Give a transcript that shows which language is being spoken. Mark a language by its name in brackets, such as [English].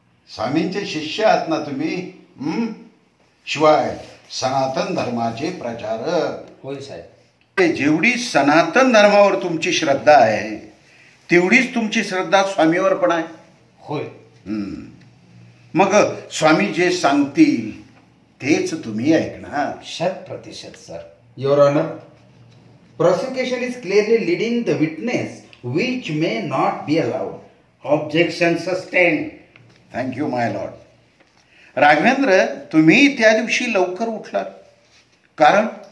[Marathi] स्वामींचे शिष्य आहात ना तुम्ही? शिवाय सनातन धर्माचे प्रचारक. होय साहेब. जेवढी सनातन धर्मावर तुमची श्रद्धा आहे तेवढीच तुमची श्रद्धा स्वामीवर पण आहे. होय. मग स्वामी जे सांगतील तेच तुम्ही ऐकणार. [English] 100% sir. Your honour, prosecution is clearly leading the witness which may not be allowed. Objection sustain. Thank you my lord. [Marathi] Raghavendra, तुम्ही त्या दिवशी लवकर उठलात कारण